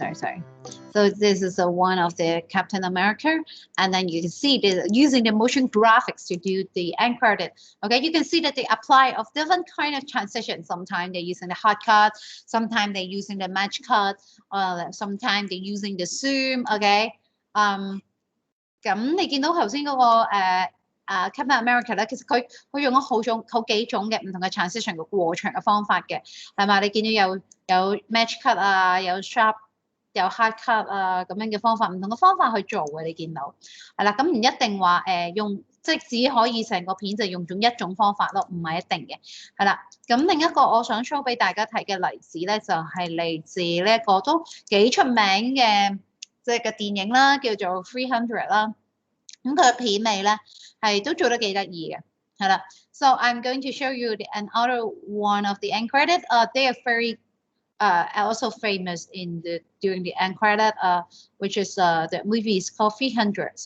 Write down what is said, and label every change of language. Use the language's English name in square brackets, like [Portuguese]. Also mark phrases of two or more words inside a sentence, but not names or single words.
[English] So this is one of the Captain America, and then you can see this using the motion graphics to do the end credit. Okay, you can see that they apply of different kind of transitions. Sometimes they're using the hard cut, sometimes they're using the match cut, sometimes they're using the zoom. [Cantonese] Okay, 咁你見到頭先嗰個Captain America 咧，其實佢用咗好幾種嘅唔同嘅 transition 嘅過場嘅方法嘅，係嘛？你見到有 [English] match cut [Cantonese] 啊，有 sharp， 有 [English] hard cut [Cantonese] 啊咁樣嘅方法，唔同嘅方法去做嘅，你見到係啦。咁唔一定話用，即係只可以成個片就用咗一種方法咯，唔係一定嘅，係啦。咁另一個我想 show 俾大家睇嘅例子咧，就係嚟自呢一個都幾出名嘅即係個電影啦，叫做300啦。咁佢嘅片尾咧係都做得幾得意嘅，係啦。 [English] So I'm going to show you another one of the end credit. They are very also famous during the end credit, which is the movie is called 300.